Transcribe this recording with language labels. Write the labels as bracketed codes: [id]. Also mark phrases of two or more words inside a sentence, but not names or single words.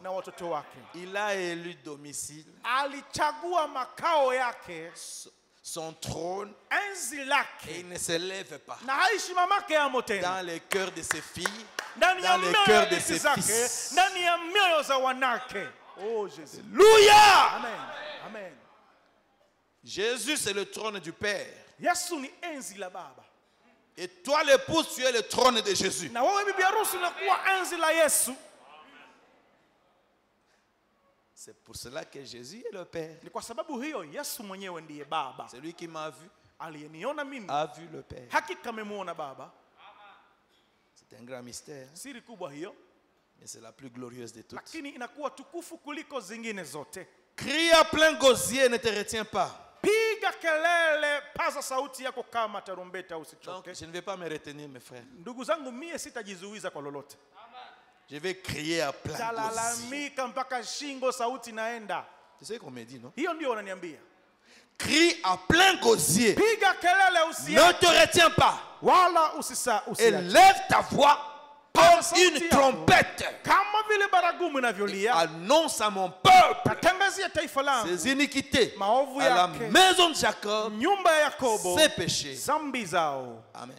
[fr] Il a élu domicile, son trône, et il ne se lève pas dans les cœurs de ses filles, dans les cœurs de ses fils. Oh Jésus. Alléluia. Amen. Amen. Jésus c'est le trône du Père. [sw] Yesu ni enzi la Baba. [fr] Et toi l'épouse, tu es le trône de Jésus. [sw] Na wewe bibi harusi unakuwa enzi la Yesu. [fr] C'est pour cela que Jésus est le Père. [sw] Ni kwa sababu hiyo Yesu mwenyewe ndiye Baba. [fr] Celui qui m'a vu [sw] aliyeniona mimi [fr] a vu le Père. [sw] Hakika amemuona Baba. [fr] C'est un grand mystère. [sw] Siri kubwa hiyo. [fr] Mais c'est la plus glorieuse de toutes. [sw] Lakini inakuwa tukufu kuliko zingine zote. [fr] Crie à plein gosier, ne te retiens pas. [sw] Piga kelele, paza sauti yako kama tarumbeta, usichoke. [fr] Donc je ne vais pas me retenir, mes frères. [sw] Ndugu zangu, mie sitajizuiza kwa lolote. [fr] Je vais crier à plein gosier. [sw] Talalamika mpaka shingo sauti naenda. [fr] Tu sais qu'on me dit, non? [sw] Hiyo ndio wananiambia. [fr] Crie à plein gosier. [sw] Piga kelele, usiache. [fr] Ne te retiens pas. [sw] Wala [fr] élève ta voix comme une trompette. Annonce à mon peuple ses iniquités, à la maison de Jacob ses péchés. Amen.